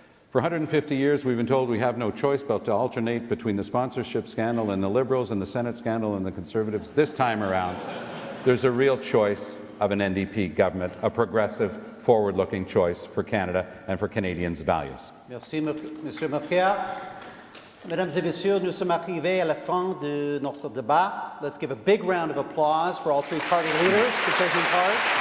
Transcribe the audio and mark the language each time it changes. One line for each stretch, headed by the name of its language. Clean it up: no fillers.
English: For 150 years, we've been told we have no choice but to alternate between the sponsorship scandal and the Liberals, and the Senate scandal and the Conservatives. This time around, there's a real choice of an NDP government, a progressive, forward-looking choice for Canada and for Canadians' values.
French: Merci, Monsieur Marquet. Mesdames et messieurs, nous sommes arrivés à la fin de notre débat.
English: Let's give a big round of applause for all three party leaders for taking part.